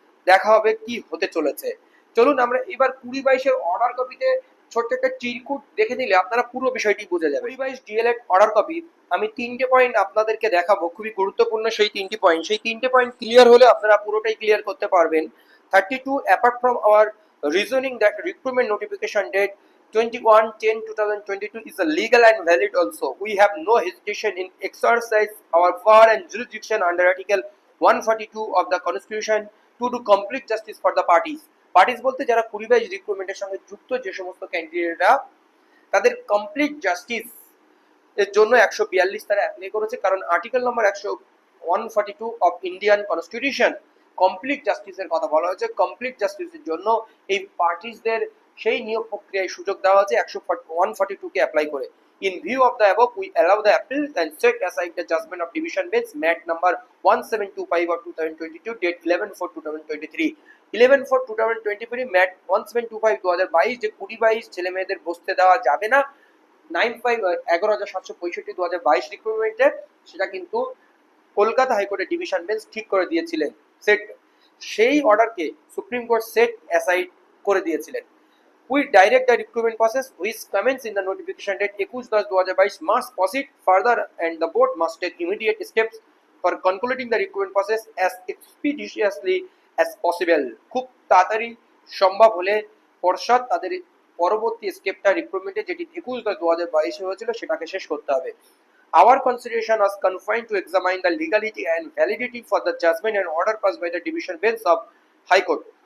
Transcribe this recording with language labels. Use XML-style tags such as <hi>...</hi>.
<bn>দেখা হবে কি হতে চলেছে। চলুন আমরা এবার 2022-এর অর্ডার কপিতে ছোট্ট একটা চিরকুট দেখে নিলে আপনারা পুরো বিষয়টি বুঝে যাবে। 2022 ডিএলএড অর্ডার কপি আমি 3টে পয়েন্ট আপনাদেরকে দেখাবো, খুবই গুরুত্বপূর্ণ সেই 3টে পয়েন্ট ক্লিয়ার হলে আপনারা পুরোটাই ক্লিয়ার করতে পারবেন।</bn> <en>32 apart from our reasoning that recruitment notification date 21/10/2022 is a legal and valid also, we have no hesitation in exercise our power and jurisdiction under article 142 of the constitution to do complete justice for the parties</en> <bn>বলতে যারা 2022 রিক্রুটমেন্টের সঙ্গে যুক্ত যে সমস্ত ক্যান্ডিডেটরা তাদের complete justice এর জন্য 142 তারা অ্যাপ্লাই করেছে, কারণ article number 142 of Indian constitution complete জাস্টিসের কথা বলা হয়েছে। কমপ্লিট জাস্টিসের জন্য এই পার্টিসদের সেই নিয়োগ প্রক্রিয়ায় সুযোগ দেওয়া হয়েছে 142 কে অ্যাপ্লাই করে।</bn> <en>In view of the above, we allow the appeal and set aside the judgment of division bench MAT number 1725 of 2022 date 11/4/2023 11/4/2023 MAT 1725 2022</en> <bn>যে 2022 ছেলে মেয়েদের বসতে দেওয়া যাবে না 11,765 রিক্রুটমেন্টে, সেটা কিন্তু কলকাতা হাইকোর্টের ডিভিশন বেঞ্চ ঠিক করে দিয়েছিলেন। সেই অর্ডারকে সুপ্রিম কোর্ট সেট অ্যাসাইড করে দিয়েছিলেন।</bn> <en>We direct the recruitment process which commence in the notification date 21/10/2022 must proceed further and the board must take immediate steps for concluding the recruitment process as expeditiously as possible.</en> <bn>খুব তাড়াতাড়ি সম্ভব হলে পর্ষদ তাদের পরবর্তী স্টেপটা রিক্রুটমেন্টে যেটি 21/10/2022 হয়েছিল সেটাকে শেষ করতে হবে।</bn> <en>Our consideration was confined to examine the legality and validity for the judgment and order passed by the division bench of High Court.</en>